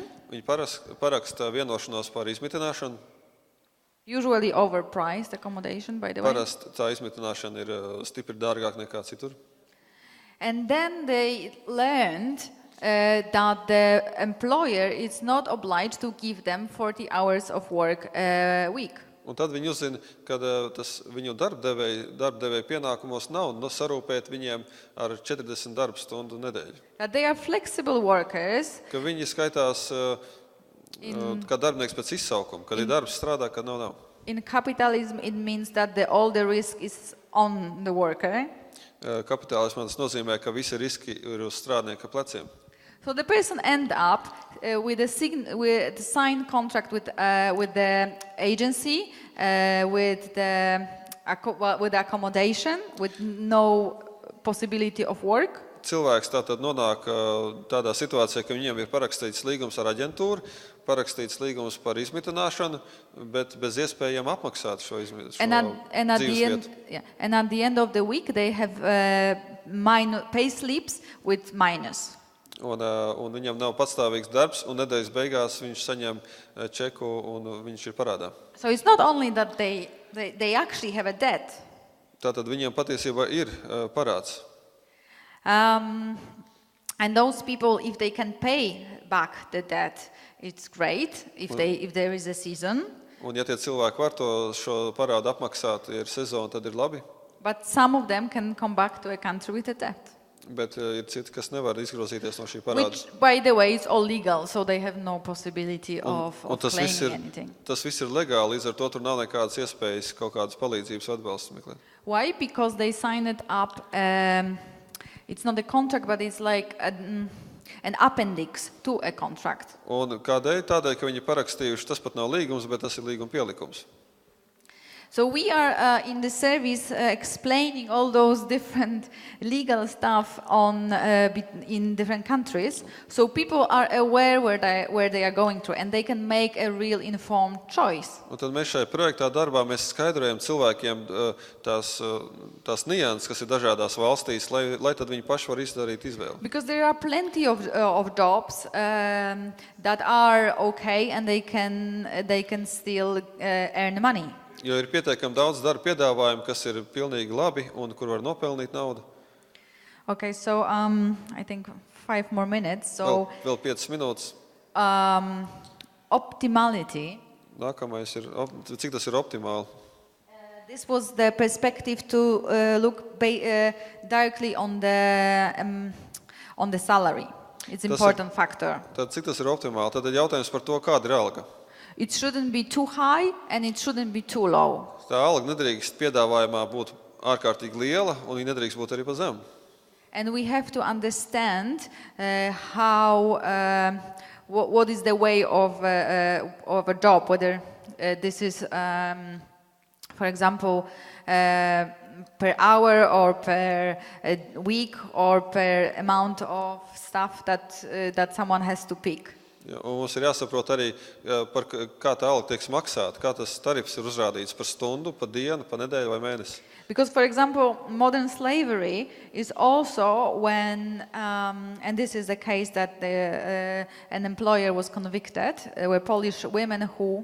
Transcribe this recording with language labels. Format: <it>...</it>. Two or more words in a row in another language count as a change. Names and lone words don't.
<lv>Viņi paraksta vienošanos par izmitināšanu.</lv> <en>Usually overpriced accommodation, by the way.</en> <lv>Parasti tā izmitināšana ir stipri dārgāk nekā citur.</lv> <en>And then they learned that the employer is not obliged to give them 40 hours of work a week.</en> <lv>Un tad viņi uzzina, ka tas viņu darbdevēja pienākumos nav sarūpēt viņiem ar 40 darba stundu nedēļu.</lv> <en>That they are flexible workers.</en> <lv>Ka viņi skaitās kā darbinieks pēc izsaukuma, kad ir darbs strādā, kad nav.</lv> <en>In capitalism it means that all the risk is on the worker.</en> <lv>Kapitālismā tas nozīmē, ka visi riski ir uz strādnieka pleciem.</lv> <en>So the person end up with a signed contract with the agency, with the accommodation, with no possibility of work.</en> <lv>cilvēks tātad nonāk tādā situācijā, ka viņiem ir parakstīts līgums ar aģentūru, parakstīts līgums par izmitināšanu, bet bez iespējām apmaksāt šo dzīvesvietu.</lv> <en>And at the end of the week, they have pay slips with minus.</en> <lv>Un viņam nav patstāvīgs darbs, un nedēļas beigās viņš saņem čeku, un viņš ir parādā.</lv> <en>So it's not only that they actually have a debt.</en> <lv>Tātad viņiem patiesībā ir parāds.</lv> <en>And those people, if they can pay back the debt, it's great. If there is a season.</en> <lv>Un ja tie cilvēki var šo parādu apmaksāt, ir sezona, tad ir labi.</lv> <en>But some of them can come back to a country with a debt.</en> <lv>Bet ir citi, kas nevar izgrozīties no šī parāda.</lv> <en>Which, by the way, is all legal, so they have no possibility of claiming anything.</en> <lv>Tas viss ir legāli, līdz ar to tur nav nekādas iespējas kaut kādas palīdzības atbalsts meklēt.</lv> <en>Why? Because they signed it up, it's not a contract, but it's like an appendix to a contract.</en> <lv>Un kādēļ? Tādēļ, ka viņi parakstījuši, tas pat nav līgums, bet tas ir līguma pielikums.</lv> <en>So we are in the service explaining all those different legal stuff in different countries, so people are aware where they are going through, and they can make a real informed choice.</en> <lv>Un tad mēs šajā projektā darbā mēs skaidrojam cilvēkiem tās nianses, kas ir dažādās valstīs, lai tad viņi paši var izdarīt izvēli.</lv> <en>Because there are plenty of jobs that are okay, and they can still earn money.</en> <lv>Jo ir pietiekami daudz darba piedāvājumu, kas ir pilnīgi labi un kur var nopelnīt naudu.</lv> <en>Okay, so I think 5 more minutes. So</en> <lv>Vēl 5 minūtes.</lv> <en>Optimality.</en> <lv>Nākamais ir, cik tas ir optimāli?</lv> <en>This was the perspective to look directly on the salary. It's an important factor.</en> <lv>Tad cik tas ir optimāli? Tad ir jautājums par to, kāda ir alga.</lv> <en>It shouldn't be too high and it shouldn't be too low.</en> <lv>Tā alga nedrīkst piedāvājumā būt ārkārtīgi liela, un viņa nedrīkst būt arī pa zemu.</lv> <en>And we have to understand what is the way of a job, whether this is, for example, per hour or per week or per amount of stuff that someone has to pick.</en> <lv>Un mums ir jāsaprot arī, kā tā alga tiek maksāta, kā tas tarifs ir uzrādīts par stundu, par dienu, par nedēļu vai mēnesi.</lv> <en>Because, for example, modern slavery is also when, and this is the case that an employer was convicted, were Polish women who...</en>